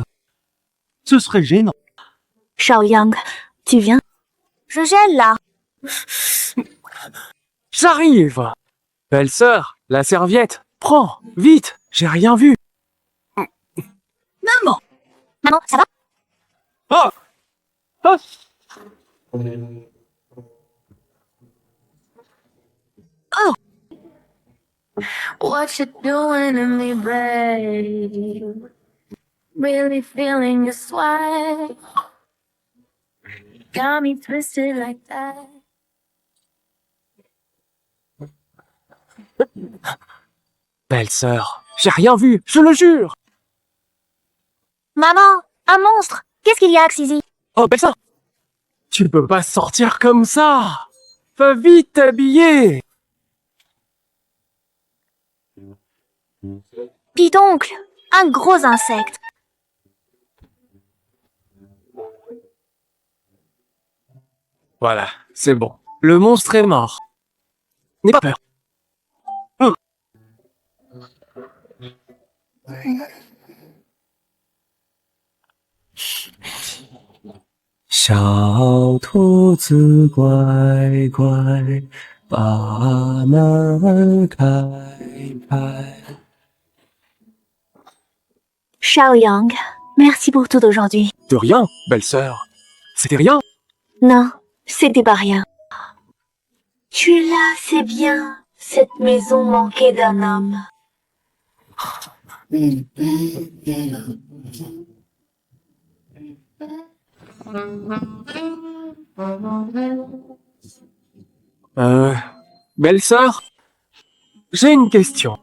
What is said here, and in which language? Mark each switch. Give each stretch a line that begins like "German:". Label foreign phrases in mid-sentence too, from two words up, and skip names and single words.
French: Ce serait gênant. Xiao Yang, tu viens? Je gèle là. j'arrive. Belle-sœur, la serviette. Prends, vite. J'ai rien vu. Maman, ça va? Ah! Ah!
English: What you doing to me, babe? Really feeling your swag. Got me twisted like that.
French: Belle-sœur, j'ai rien vu, je le jure. Maman, un monstre. Qu'est-ce qu'il y a, Xizzy? Oh, belle-sœur. Tu peux pas sortir comme ça. Va vite t'habiller. Pidoncle, un gros insecte. Voilà, c'est bon. Le monstre est mort. N'aie pas peur.
Chinese: Xiao 兔子乖乖，把门开开。
French: Xiao Yang, merci pour tout aujourd'hui. De rien, belle-sœur. C'était rien. Non, c'était pas rien. Tu es là, c'est bien. Cette maison manquait d'un homme. Belle-sœur, j'ai une question.